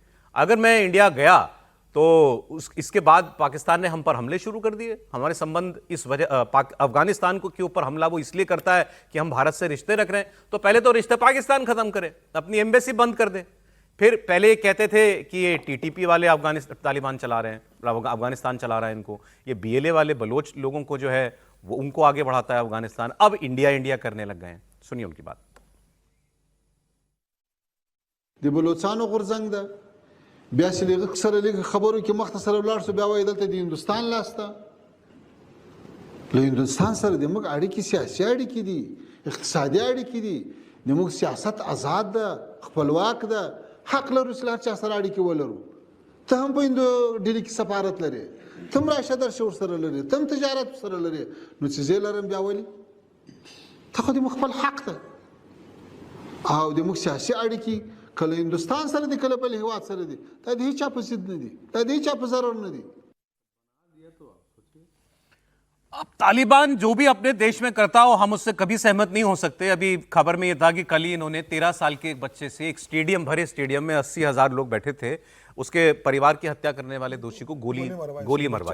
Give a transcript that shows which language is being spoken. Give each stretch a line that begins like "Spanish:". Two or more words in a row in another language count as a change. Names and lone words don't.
Hindi: अगर मैं इंडिया गया तो इसके बाद पाकिस्तान ने हम पर हमले शुरू कर दिए, हमारे संबंध इस वजह अफगानिस्तान को के ऊपर हमला वो इसलिए करता है कि हम भारत से रिश्ते रख रहे हैं, तो पहले तो रिश्ते पाकिस्तान खत्म करे, अपनी एम्बेसी बंद कर दे। फिर पहले कहते थे कि ये टीटीपी वाले अफगानिस्तान तालिबान चला रहे हैं, अफगानिस्तान चला रहा है इनको, ये बीएलए वाले बलोच लोगों को जो है वो उनको आगे बढ़ाता है अफगानिस्तान, अब इंडिया इंडिया करने लग गए हैं। सुनिए उनकी बात।
Pashto: بیا چې لږ سره لږ خبرو کې مخ ته سره ولاړ شو، بیا وایي دلته د هندوستان لاس ته، له هندوستان سره د موږ اړیکې سیاسي اړیکې دي، اقتصادي اړیکې دي، د موږ سیاست آزاد ده، خپلواک ده، حق لرو چې هر چا سره اړیکې ولرو. ته هم په ډیلي کې سفارت لرې، ته هم راشه درشه ورسره لرې، ته هم تجارت ورسره لرې، نو چې زه لرم بیا ولې؟ ته خو د موږ خپل حق ده او د موږ سیاسي اړیکې کله هندوستان سره دي کله بل هیواد سره دي، دا د هیچا په ضد نه دي، دا د هیچا په ضرر نه دي.
Hindi: अब तालिबान जो भी अपने देश में करता हो हम उससे कभी सहमत नहीं हो सकते। अभी खबर में यह था कि कल ही इन्होंने 13 साल के एक बच्चे से, एक स्टेडियम भरे स्टेडियम में 80,000 लोग बैठे थे, उसके परिवार की हत्या करने वाले दोषी को गोली मरवाई है।